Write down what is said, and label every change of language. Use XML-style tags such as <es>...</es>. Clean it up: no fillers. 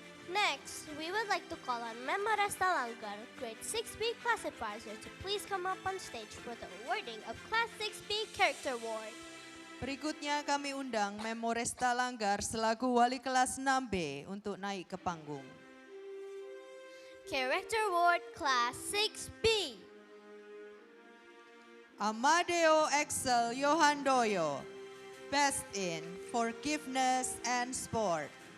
<en>Next, we would like to call on Memoresta Langar, grade 6B class advisor, to please come up on stage for the awarding of Class 6B Character Award.</en> <id>Berikutnya kami undang Memoresta Langgar selaku wali kelas 6B untuk naik ke panggung.</id> <en>Character Award Class 6B. Amadeo Excel Yohandoyo, Best in Forgiveness and Sport.</en>